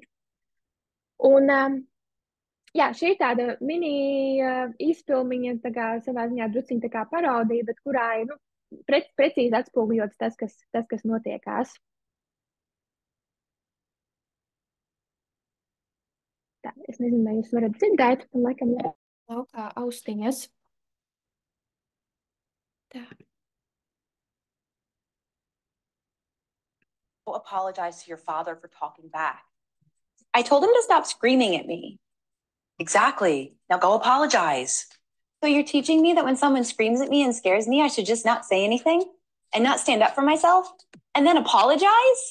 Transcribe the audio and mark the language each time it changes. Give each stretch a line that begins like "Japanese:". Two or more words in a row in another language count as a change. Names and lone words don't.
Latvian: Un jā, šī ir tāda mini izfilmiņa, tā kā savā ziņā druciņa tā kā parodija, bet kurā ir precīzi atspoguļots tas, kas notiekās. Tā, es nezinu, vai jūs varat dzirdēt, un laikam laukā austiņas. Tā.
English: Apologize to your father for talking back. I told him to stop screaming at me. Exactly. Now go apologize. So you're teaching me that when someone screams at me and scares me, I should just not say anything and not stand up for myself and then apologize?